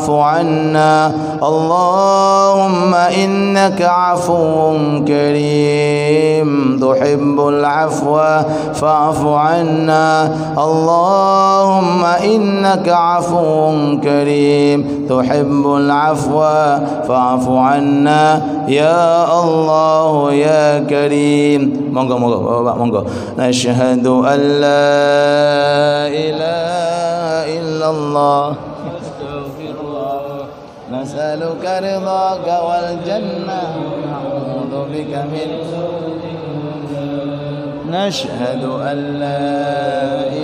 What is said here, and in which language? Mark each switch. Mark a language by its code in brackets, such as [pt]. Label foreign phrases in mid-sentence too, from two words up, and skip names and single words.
[ar] عنا اللهم إنك عفو كريم تحب العفو فاعف عنا اللهم إنك عفو كريم تحب العفو فاعف عنا يا الله يا كريم. [jv] Monggo Bapak, monggo. [ar] نشهد أن لا إله إلا الله نسألك رضاك والجنة نعوذ بك من. نشهد أن لا